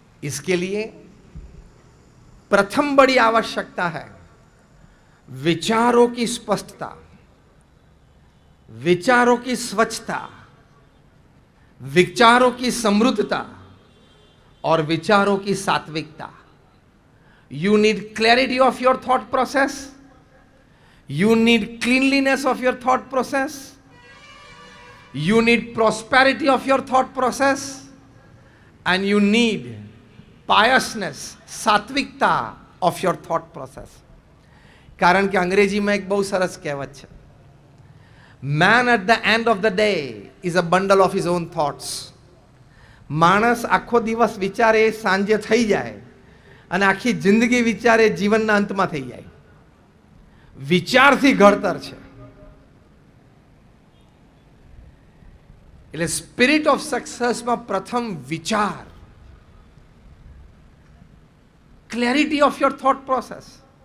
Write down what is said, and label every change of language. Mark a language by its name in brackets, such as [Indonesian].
[Hindi] इसके लिए प्रथम बड़ी आवश्यकता है विचारों की स्पष्टता, विचारों की स्वच्छता, विचारों की समृद्धता और विचारों की सात्विकता। [English] You need clarity of your thought process. You need cleanliness of your thought process. You need prosperity of your thought process. And you need piousness, सात्विकता of your thought process. [Gujarati] કારણ કે અંગ્રેજીમાં એક બહુ સરસ કહેવત છે, [English] Man at the end of the day is a bundle of his own thoughts. [Gujarati] માણસ આખો દિવસ વિચારે સાંજે થઈ જાય અને આખી જિંદગી વિચારે જીવનના અંતમાં થઈ જાય. વિચારથી ઘડતર છે. એટલે [English] spirit of સક્સેસમાં [Gujarati] પ્રથમ વિચાર, [English] Clarity of your thought process.